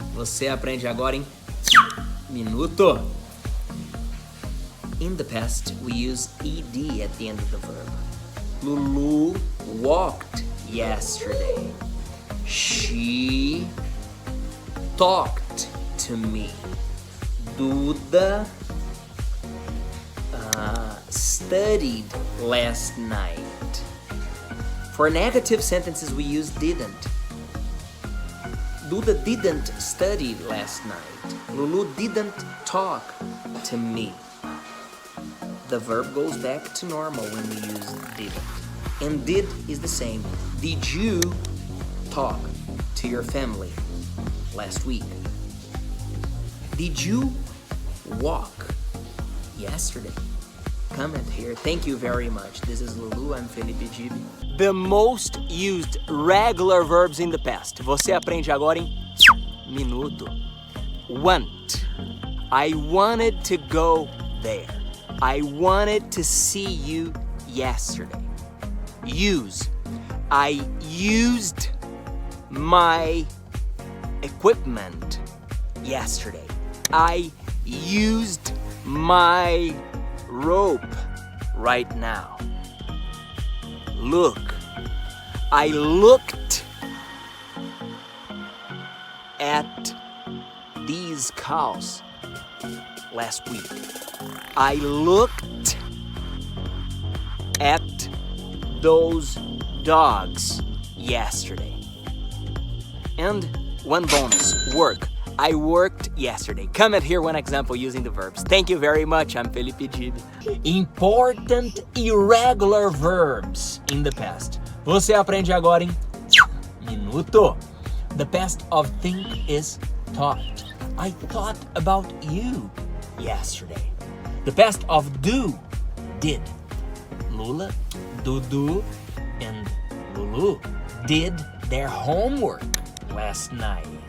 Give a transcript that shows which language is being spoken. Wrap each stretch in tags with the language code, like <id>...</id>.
<pt>Você aprende agora em minuto.</pt> <en>In the past, we use ed at the end of the verb. Lulu walked yesterday. She talked to me. Duda studied last night. For negative sentences, we use didn't. Duda didn't study last night. Lulu didn't talk to me. The verb goes back to normal when we use didn't. And did is the same. Did you talk to your family last week? Did you walk yesterday? Comment here. Thank you very much. This is Lulu. I'm Felipe Dib. The most used regular verbs in the past.</en> <pt>Você aprende agora em minuto.</pt> <en>Want. I wanted to go there. I wanted to see you yesterday. Use. I used my equipment yesterday. I used my rope right now. Look. I looked at these cows last week. I looked at those dogs yesterday. And one bonus, work. I worked yesterday. Comment here one example using the verbs. Thank you very much. I'm Felipe Dib. Important irregular verbs in the past.</en> <pt>Você aprende agora em minuto.</pt> <en>The past of think is thought. I thought about you yesterday. The past of do, did. Lula, Dudu, and Lulu did their homework last night.</en>